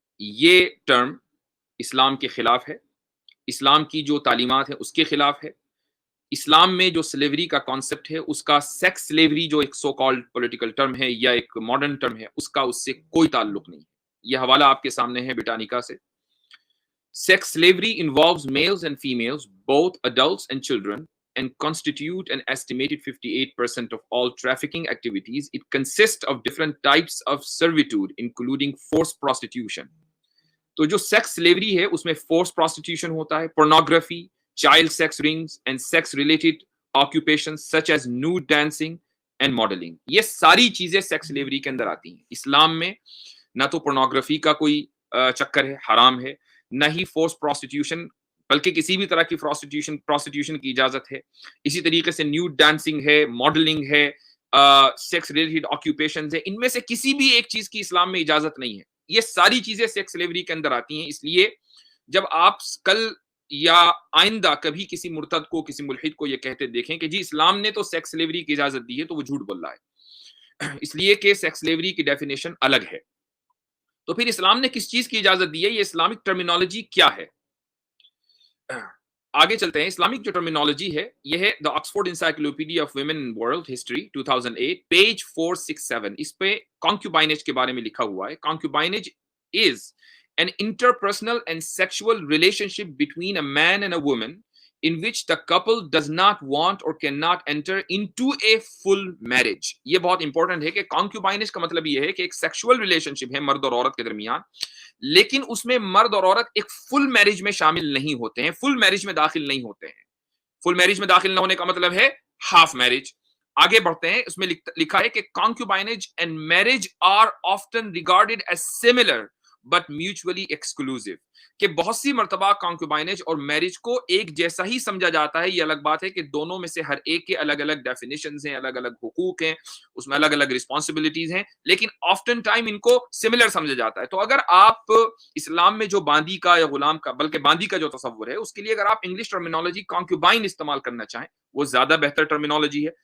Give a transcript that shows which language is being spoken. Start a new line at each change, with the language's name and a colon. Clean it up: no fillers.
Urdu: یہ ٹرم اسلام کے خلاف ہے، اسلام کی جو تعلیمات ہیں اس کے خلاف ہے. اسلام میں جو سلیوری کا کانسیپٹ ہے، اس کا سیکس سلیوری جو ایک سو کالڈ پولیٹیکل ٹرم ہے یا ایک ماڈرن ٹرم ہے، اس کا اس سے کوئی تعلق نہیں. یہ حوالہ آپ کے سامنے ہے بریٹانیکا سے.
English: Sex slavery involves males and females, both adults and children, and constitute an estimated 58% of all trafficking activities. It consists of different types of servitude, including forced prostitution.
Urdu: تو جو سیکس سلیوری ہے اس میں force prostitution ہوتا ہے،
English: pornography, child sex rings, and sex related occupations such as nude dancing and modeling.
Urdu: یہ ساری چیزیں sex slavery کے اندر آتی ہیں. اسلام میں نہ تو pornography کا کوئی چکر ہے، حرام ہے، نہ ہی فورس پروسٹیٹیوشن، بلکہ کسی بھی طرح کی پروسٹیٹیوشن کی اجازت ہے. اسی طریقے سے نیوڈ ڈانسنگ ہے، ماڈلنگ ہے، سیکس ریلیٹڈ آکیوپیشنز ہے، ان میں سے کسی بھی ایک چیز کی اسلام میں اجازت نہیں ہے. یہ ساری چیزیں سیکس سلیوری کے اندر آتی ہیں. اس لیے جب آپ کل یا آئندہ کبھی کسی مرتد کو، کسی ملحد کو یہ کہتے دیکھیں کہ جی اسلام نے تو سیکس سلیوری کی اجازت دی ہے، تو وہ جھوٹ بول رہا ہے، اس لیے کہ سیکس سلیوری کی ڈیفینیشن الگ ہے. تو پھر اسلام نے کس چیز کی اجازت دی ہے، یہ اسلامک ٹرمینالوجی کیا ہے. آگے چلتے ہیں. اسلامک جو ٹرمینالوجی ہے یہ ہے دا Oxford encyclopedia of women in world history 2008 page 467. اس پہ کانکیوبائنیج کے بارے میں لکھا ہوا ہے.
English: Concubinage is an interpersonal and sexual relationship between a man and a woman in which the couple does not want or cannot enter into a full marriage.
Urdu: یہ بہت important ہے کہ کانکیوبائنیج کا مطلب یہ ہے کہ ایک سیکشول ریلیشنشپ ہے مرد اور عورت کے درمیان، لیکن اس میں مرد اور عورت ایک فل میرج میں شامل نہیں ہوتے ہیں، فل میرج میں داخل نہیں ہوتے ہیں. فل میرج میں داخل نہ ہونے کا مطلب ہے ہاف میرج. آگے بڑھتے ہیں. اس میں لکھا ہے کہ
English: concubinage and marriage are often regarded as similar but mutually exclusive,
Urdu: کہ بہت سی مرتبہ کانکیوبائنیج اور میرج کو ایک جیسا ہی سمجھا جاتا ہے. یہ الگ بات ہے کہ دونوں میں سے ہر ایک کے الگ الگ ڈیفینیشنز ہیں، الگ الگ حقوق ہیں، اس میں الگ الگ رسپانسبلٹیز ہیں، لیکن آفٹن ٹائم ان کو سملر سمجھا جاتا ہے. تو اگر آپ اسلام میں جو باندی کا یا غلام کا، بلکہ باندی کا جو تصور ہے، اس کے لیے اگر آپ انگلش ٹرمینالوجی کانکیوبائن استعمال کرنا چاہیں، وہ زیادہ بہتر ٹرمینالوجی ہے.